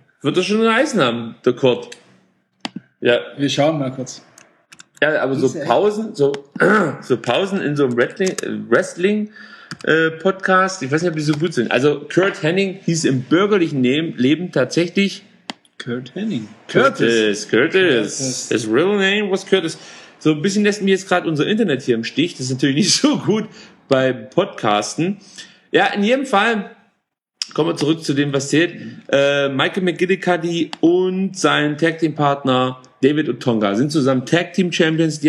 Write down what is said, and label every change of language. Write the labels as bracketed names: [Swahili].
[German] Wird das schon einen Eisen haben, der Kurt? Ja. Wir schauen mal kurz. Ja, aber so Pausen, so Pausen in so einem Wrestling-Podcast, ich weiß nicht, ob die so gut sind. Also Kurt Henning hieß im bürgerlichen Leben tatsächlich Kurt Henning. Curtis. [English] His real name was Curtis. [German] So ein bisschen lässt mir jetzt gerade unser Internet hier im Stich. Das ist natürlich nicht so gut beim Podcasten. Ja, in jedem Fall. Kommen wir zurück zu dem, was zählt. Michael McGillicuddy und sein Tag-Team-Partner David Otunga sind zusammen Tag-Team-Champions.